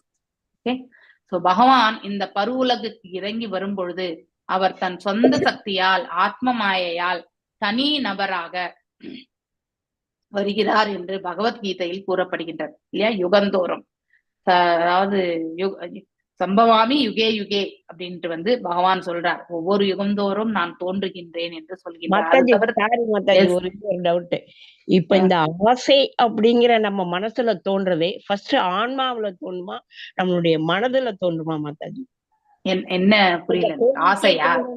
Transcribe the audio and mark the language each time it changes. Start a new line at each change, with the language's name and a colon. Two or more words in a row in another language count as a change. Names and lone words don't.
Tamil: ஓகே. சோ பகவான் இந்த பருவுலகுக்கு இறங்கி வரும் பொழுது அவர் தன் சொந்த சக்தியால் ஆத்ம மாயையால் தனி நபராக வருகிறார் என்று பகவத்கீதையில் கூறப்படுகின்றது இல்லையா. யுகந்தோறும் அதாவது
Sanskrit: सम्भवामि युगे युगे
Tamil: அப்படின்ட்டு பகவான் சொல்றார், ஒவ்வொரு யுகந்தோறும் நான் தோன்றுகின்றேன் என்று சொல்கின்றார். ஒரு டவுட், இப்ப இந்த ஆசை அப்படிங்கிற நம்ம மனசுல தோன்றதே ஃபர்ஸ்ட் ஆன்மாவுல தோன்றுமா நம்மளுடைய மனதுல தோன்றுமா மாதாஜி? என்ன புரியல? ஆசையா?